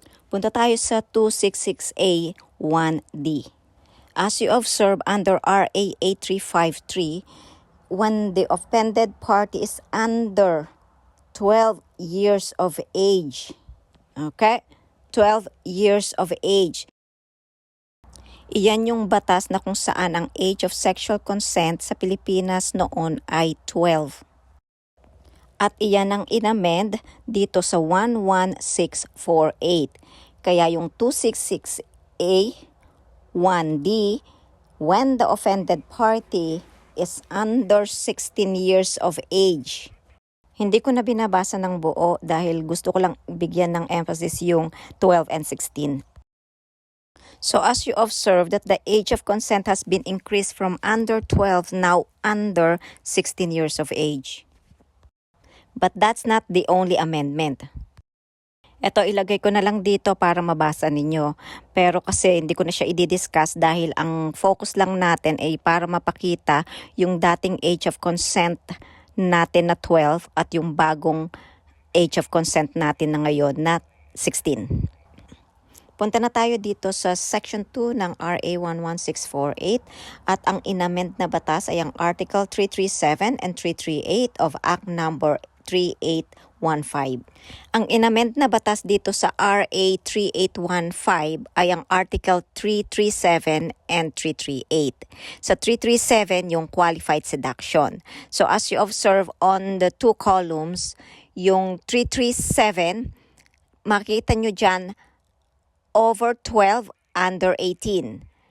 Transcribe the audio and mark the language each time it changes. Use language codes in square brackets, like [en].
[tl] Punta tayo sa 266A 1D. [en] As you observe under RA 8353, when the offended party is under 12 years of age, okay? 12 years of age. [tl] Iyan yung batas na kung saan ang age of sexual consent sa Pilipinas noon ay 12. At iyan ang inamend dito sa 11648. Kaya yung [en] 266A 1D, when the offended party is under 16 years of age. [tl] Hindi ko na binabasa ng buo dahil gusto ko lang bigyan ng emphasis yung 12 and 16. [en] So as you observe that the age of consent has been increased from under 12 now under 16 years of age. But that's not the only amendment. [tl] Ito, ilagay ko na lang dito para mabasa ninyo. Pero kasi hindi ko na siya i-discuss dahil ang focus lang natin ay para mapakita yung dating age of consent natin na 12 at yung bagong age of consent natin na ngayon na 16. Punta na tayo dito sa Section 2 ng RA 11648 at ang inamend na batas ay ang Article 337 and 338 of Act Number 3815. Ang inamend na batas dito sa RA 3815 ay ang Article 337 and 338. Sa 337 yung qualified seduction. [en] So as you observe on the two columns, [tl] yung 337, makita nyo dyan over 12, under 18.